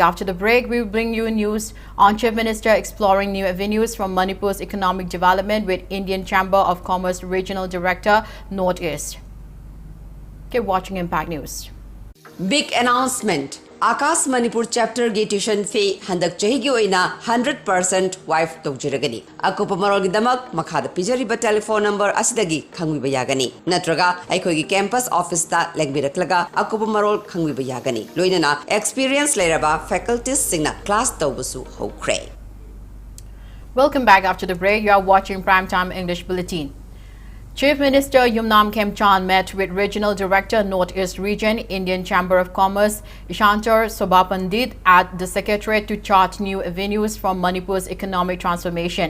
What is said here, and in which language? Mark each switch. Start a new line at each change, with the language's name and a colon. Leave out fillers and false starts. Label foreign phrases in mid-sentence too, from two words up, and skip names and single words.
English: After the break, we will bring you news on Chief Minister exploring new avenues from Manipur's economic development with Indian Chamber of Commerce Regional Director Northeast. Keep watching Impact News. Big announcement.
Manipuri: Akas Manipur chapter gi
English: tuition fee
Manipuri: handak chahi gi oina 100% wife tawjiragani. Akupa marol gi damak makhada pijariba telephone number asidagi khangwiba yagani. Natraga aikoi gi campus office ta legbiraklaga akupa marol khangwiba yagani. Loinana experience leraba faculties singna class tawbusu hokre.
English: Welcome back after the break. You are watching Primetime English Bulletin. Chief Minister Yumnam Khemchand met with Regional Director Northeast Region, Indian Chamber of Commerce, Ishantor Sobapandit at the Secretariat to chart new avenues from Manipur's economic transformation.